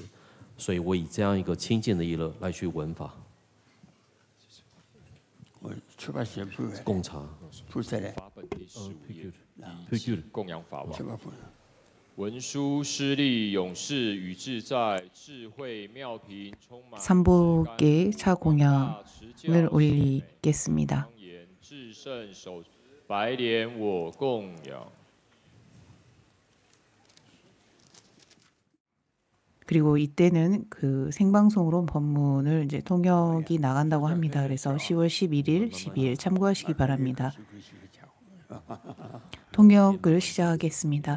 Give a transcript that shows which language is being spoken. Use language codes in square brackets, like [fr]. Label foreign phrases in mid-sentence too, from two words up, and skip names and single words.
[zh] 所以我以这样一个清净的意乐来去闻法。供茶，法本第15页，第供养法王。文殊师利勇士与自在智慧妙平充满 [ko] 삼복의 차 공양을 올리겠습니다. [zh] 至圣手白莲我供养。 [ko] 그리고 이때는 그 생방송으로 법문을 이제 통역이 나간다고 합니다. 그래서 10월 11일, 12일 참고하시기 바랍니다. 통역을 시작하겠습니다.